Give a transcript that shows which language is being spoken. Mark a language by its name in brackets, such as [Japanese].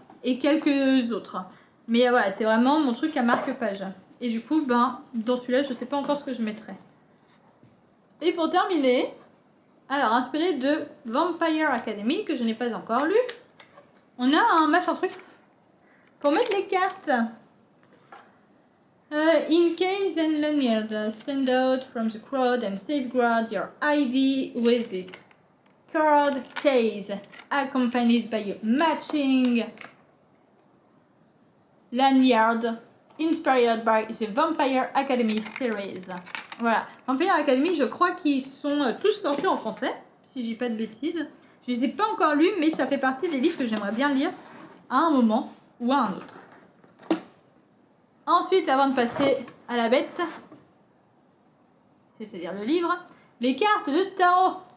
[French] Et quelques autres. Mais voilà, c'est vraiment mon truc à marque-page. Et du coup, ben, dans celui-là, je sais pas encore ce que je mettrai. Et pour terminer, alors, inspiré de Vampire Academy, que je n'ai pas encore lu, on a un machin truc pour mettre les cartes. [English] In case and lanyard, stand out from the crowd and safeguard your ID with this card case, accompanied by a matching lanyard inspired by the Vampire Academy series. [French] Voilà, Vampire Academy, je crois qu'ils sont tous sortis en français, si je dis pas de bêtises. Je les ai pas encore lus, mais ça fait partie des livres que j'aimerais bien lire à un moment ou à un autre. Ensuite, avant de passer à la bête, c'est-à-dire le livre, les cartes de tarot.